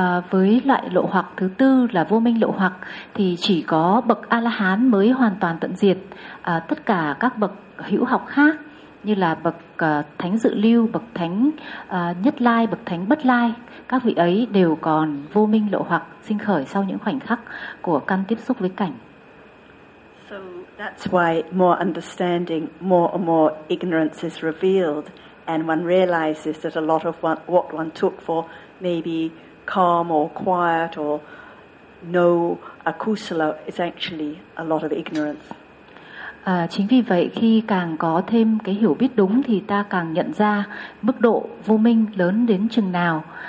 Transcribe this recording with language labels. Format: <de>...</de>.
<vi>Với loại lậu hoặc thứ tư là vô minh lậu hoặc thì chỉ có bậc A-la-hán mới hoàn toàn tận diệt tất cả các bậc hữu học khác như là bậc thánh dự lưu, bậc thánh nhất lai, bậc thánh bất lai. Các vị ấy đều còn vô minh lậu hoặc sinh khởi sau những khoảnh khắc của căn tiếp xúc với cảnh.</vi> <en>So that's why more understanding, more and more ignorance is revealed, and one realizes that a lot of what one took for maybe calm or quiet or no akusala is actually a lot of ignorance.</en> <vi>Chính vì vậy khi càng có thêm cái hiểu biết đúng thì ta càng nhận ra mức độ vô minh lớn đến chừng nào.</vi>